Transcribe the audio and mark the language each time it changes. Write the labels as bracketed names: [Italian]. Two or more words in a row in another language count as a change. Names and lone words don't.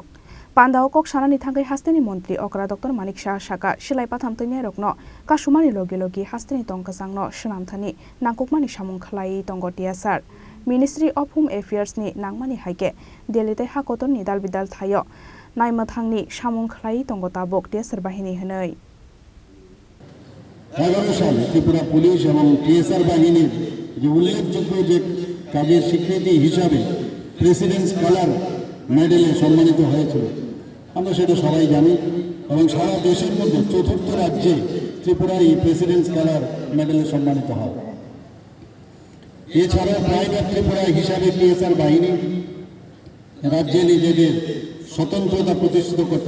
[Kok Borok] Panda kok sanani thangai hastini montri okra Dr. Manik Shaha shaka silai patham tanya Rokno kasumani logi hastini tongka sangno shnam thani nangkukmani samung khlai tongo TSR. Ministry of Home Affairs ni nangmani haike Delhi te hakoton ni dalbidal thayo naimathangni samung khlai tongo tabok TSR bahini hanai [Bangla] 11 সালে ত্রিপুরা পুলিশ এবং TSR বাহিনীর যে উল্লেখযোগ্য যে কাজের স্বীকৃতি হিসাবে প্রেসিডেন্টস কালার মেডেলে সম্মানিত হয়েছিল আমরা সেটা সবাই জানি এবং সারা দেশের মধ্যে চতুর্থ রাজ্যে ত্রিপুরার এই প্রেসিডেন্টস কালার মেডেলে সম্মানিত হয় এছাড়াও প্রাইভেট ত্রিপুরা হিসাবে TSR বাহিনী রাজ্যে নিজেদের স্বতন্ত্রতা প্রতিষ্ঠিত করতে